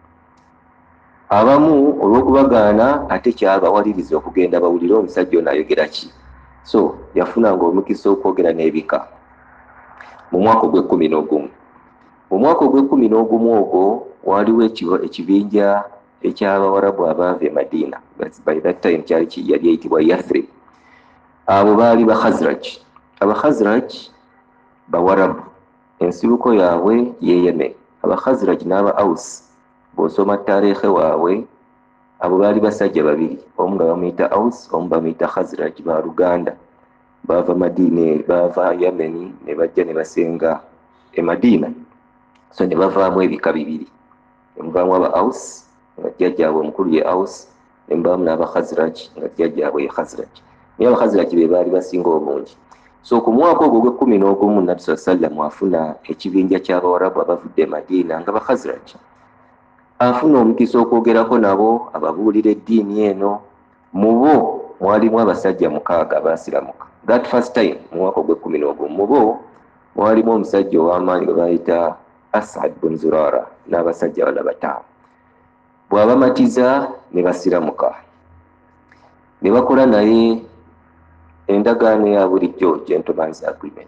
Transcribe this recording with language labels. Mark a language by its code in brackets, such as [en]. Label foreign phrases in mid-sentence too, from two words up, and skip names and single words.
[lg] Abamu olw'okubagaana ate kyabawaliriza okugenda bawulire omusajja ono ayogera ki. So yafunanga omukisa okwogera n'ebika mu mwaka ogw'11. Mu mwaka ogw'11 ogwo waliwo ekibinja eky'Abawarabu abaava e Madina. [en] By that time [lg] yali eyitibwa Yathrib. Abo baali ba Khazraj. Aba Khazraj Bawarabu, ensibuko yaabwe ye Yemen. Aba Khazraj n'aba Aus, bw'osoma tareekhe waabwe, abo baali basajja babiri, omu nga bamuyita Aus, omu bamuyita Khazraj, ba Luganda, baava Madina, baava Yemen ne bajja ne basenga e Madina. So ne bavaamu ebika bibiri, ne muvaamu aba Aus nga jjajjaabwe omukulu ye Aus, ne muvaamu n'aba Khazraj nga jjajjaabwe ye Khazraj. Naye aba Khazraj be baali basinga obungi. So ku mwaka ogwo ogw'11 Nabbi [ar] صلى الله عليه وسلم [lg] afuna ekibinja ky'Abawarabu abavudde e Madina nga ba Khazraj. Afuna omukisa okwogerako nabo, ababuulira eddiini eno. Mu bo mwalimu abasajja 6 abaasiramuka. [en] That first time [lg] mu mwaka ogw'11 mu bo mwalimu omusajja ow'amaanyi gwe bayita Asad bin Zurara n'abasajja bala 5. Bw'abamatiza ne basiramuka, ne bakola naye endagaano ya bulijjo, [en] gentleman's agreement.